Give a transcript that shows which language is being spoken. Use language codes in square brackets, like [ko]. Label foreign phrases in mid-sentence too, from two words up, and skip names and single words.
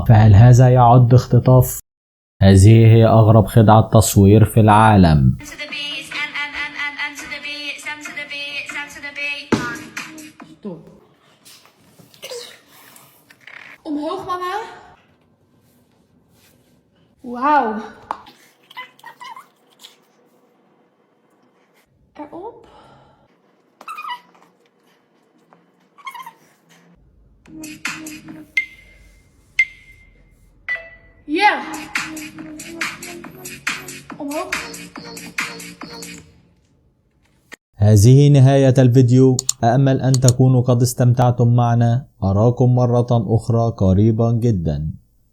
[ar] فهل هذا يعد اختطاف؟ هذه هي أغرب خدعة تصوير في العالم. [nl] Omhoog, mama. Wauw. Erop. Ja. Omhoog. [ar] هذه نهاية الفيديو، أأمل أن تكونوا قد استمتعتم معنا. أراكم مرة أخرى قريبا جدا.